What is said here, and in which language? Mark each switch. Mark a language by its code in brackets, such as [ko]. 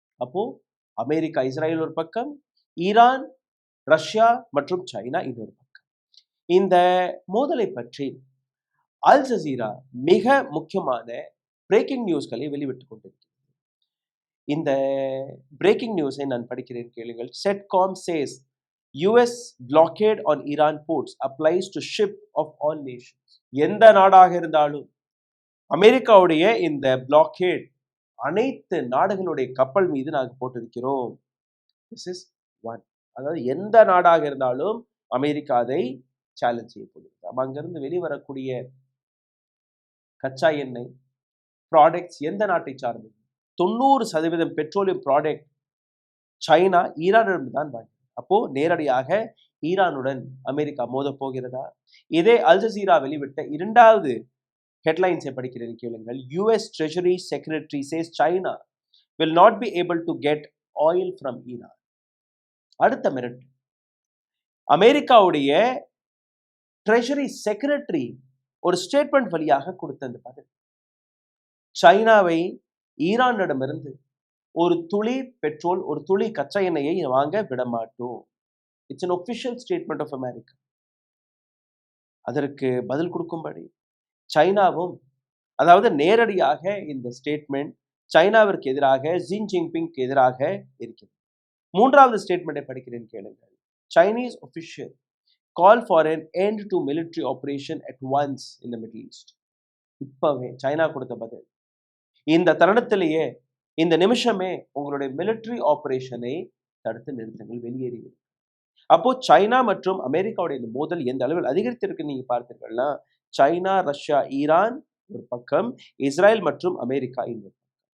[ta] அப்போ America Israel ஒரு பக்கம், ஈரான், ரஷ்யா மற்றும் சைனா இன்னொரு பக்கம். இந்த மோதலை பற்றி அல் ஜசீரா மிக முக்கியமான பிரேக்கிங் நியூஸ்களை வெளிவிட்டுக் கொண்டிருக்கிறது. இந்த பிரேக்கிங் நியூஸை நான் படிக்கிறேன், கேளுங்கள். [en] CENTCOM says US blockade on Iran ports applies to ship of all nations. [ta] எந்த நாடாக இருந்தாலும் அமெரிக்காவுடைய இந்த பிளாக்கேட் அனைத்து நாடுகளுடைய கப்பல் மீது நாங்கள் போட்டிருக்கிறோம். [en] This is one. [ta] அதாவது எந்த நாடாக இருந்தாலும் அமெரிக்கா அதை சேலஞ்ச் செய்ய போகிறது. அங்கிருந்து வெளிவரக்கூடிய கச்சா எண்ணெய் ப்ராடக்ட்ஸ் எந்த நாட்டை சார்ந்தது? 90% பெட்ரோலியம் ப்ராடக்ட் சைனா ஈரானிடம் தான் வாங்கி. அப்போ நேரடியாக ஈரானுடன் அமெரிக்கா மோத போகிறதா? இதே அல் ஜசீரா வெளிவிட்ட இரண்டாவது ஹெட்லைன்ஸை படிக்கிறேன் கேளுங்கள். [en] US Treasury Secretary says China will not be able to get oil from Iran. [ta] அடுத்த மிரட்டு. அமெரிக்காவுடைய ட்ரெஷரி செக்ரட்டரி ஒரு ஸ்டேட்மெண்ட் வழியாக கொடுத்த அந்த பதில், சைனாவை ஈரானிடமிருந்து ஒரு துளி பெட்ரோல், ஒரு துளி கச்சா எண்ணெயை வாங்க விடமாட்டோம். [en] It's an official statement of America. [ta] அதற்கு பதில் கொடுக்கும்படி சைனாவும், அதாவது நேரடியாக இந்த ஸ்டேட்மெண்ட் சைனாவிற்கு எதிராக, ஜி ஜின்பிங்க்கு எதிராக இருக்கிறது. மூன்றாவது ஸ்டேட்மெண்ட்டை படிக்கிறேன் கேளுங்கள். [en] Chinese official call for an end to military operation at once in the Middle East. [ta] இப்பவே சைனா கொடுத்த பதில், இந்த தருணத்திலேயே, இந்த நிமிஷமே உங்களுடைய மிலிட்டரி ஆபரேஷனை தடுத்து நிறுத்துங்கள், வெளியேறிவிடும். அப்போ சைனா மற்றும் அமெரிக்காவுடைய இந்த மோதல் எந்த அளவில் அதிகரித்திருக்கு நீங்க பார்த்தீர்கள்னா, சைனா, ரஷ்யா, ஈரான் ஒரு பக்கம், இஸ்ரேல் மற்றும் அமெரிக்கா இன்னொரு பக்கம்.